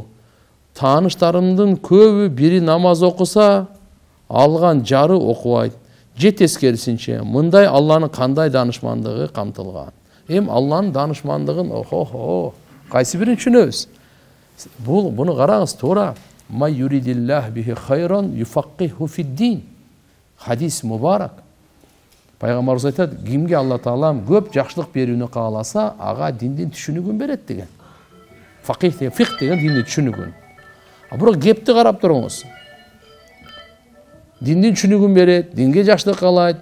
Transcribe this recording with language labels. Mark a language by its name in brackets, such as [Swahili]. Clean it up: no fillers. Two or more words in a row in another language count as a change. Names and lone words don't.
[Kyrgyz] Тааныштарымдын көбү бири намаз окуса, алган жары окубайт. Же тескерисинче, мындай Алланын кандай данышмандыгы камтылган. Алланын данышмандыгын кайсы бирин түшүнөбүз? Буну караңыз, туура. [Arabic] من يرد الله به خيرا يفقهه في الدين. حديث مبارك. [Kyrgyz] Пайгамбарыбыз айтат, кимге Алла Таалам көп жакшылык берүүнү кааласа, ага диндин түшүнүгүн берет деген. Факих деген, фикх деген диндин түшүнүгүн. Бирок кепти карап туруңуз. Диндин түшүнүгүн берет, динге жакшылык каалайт.